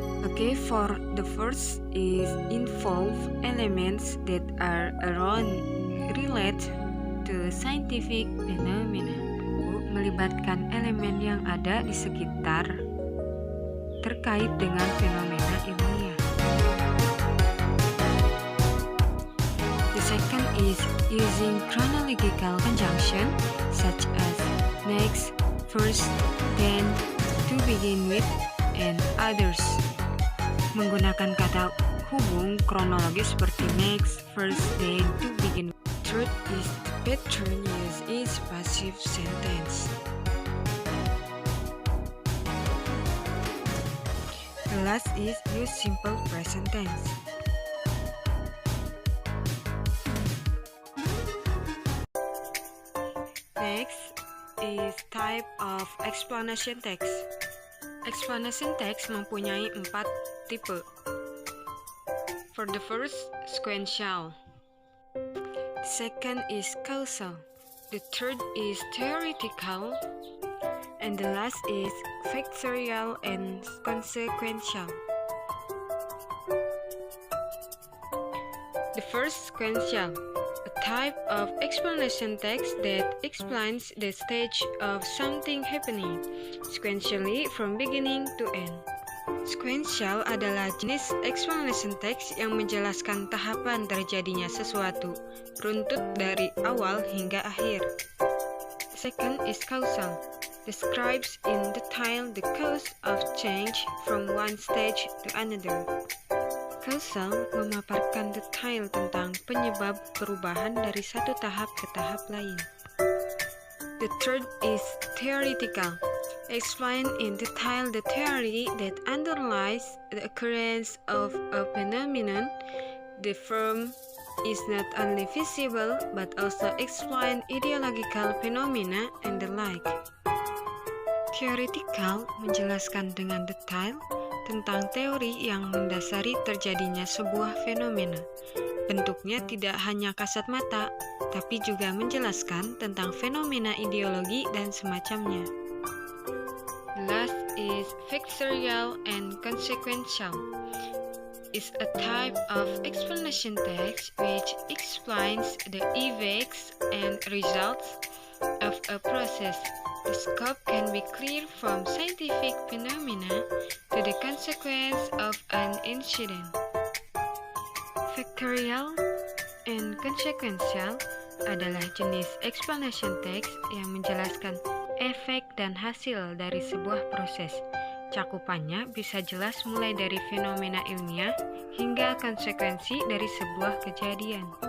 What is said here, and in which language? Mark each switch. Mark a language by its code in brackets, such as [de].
[en] Okay, for the first is involve elements that are around relate to scientific phenomena. [id] Melibatkan elemen yang ada di sekitar terkait dengan fenomena ilmiah. [en] The second is using chronological conjunction such as next, first, then, to begin with, and others. [id] menggunakan kata hubung kronologis seperti [en] next, first, then to begin. Third is the pattern use is passive sentence. The last is use simple present tense. Next is type of explanation text. [id] Explanation text mempunyai 4 tipe. [en] For the first, sequential. The second is causal. The third is theoretical. And the last is factorial and consequential. The first, sequential. A type of explanation text that explains the stage of something happening sequentially from beginning to end. [id] Sequential adalah jenis explanation text yang menjelaskan tahapan terjadinya sesuatu, runtut dari awal hingga akhir. [en] Second is causal. Describes in detail the cause of change from one stage to another. [id] Causal memaparkan detail tentang penyebab perubahan dari satu tahap ke tahap lain. [en] The third is theoretical. Explain in detail the theory that underlies the occurrence of a phenomenon. The form is not only visible but also explain ideological phenomena and the like. [id] Theoretical menjelaskan dengan detail tentang teori yang mendasari terjadinya sebuah fenomena. Bentuknya tidak hanya kasat mata, tapi juga menjelaskan tentang fenomena ideologi dan semacamnya. [en] The last is factorial and consequential. Is a type of explanation text which explains the effects and results of a process. The scope can be clear from scientific phenomena to the consequence of an incident. [id] Factorial and consequential adalah jenis explanation text yang menjelaskan efek dan hasil dari sebuah proses. Cakupannya bisa jelas mulai dari fenomena ilmiah hingga konsekuensi dari sebuah kejadian.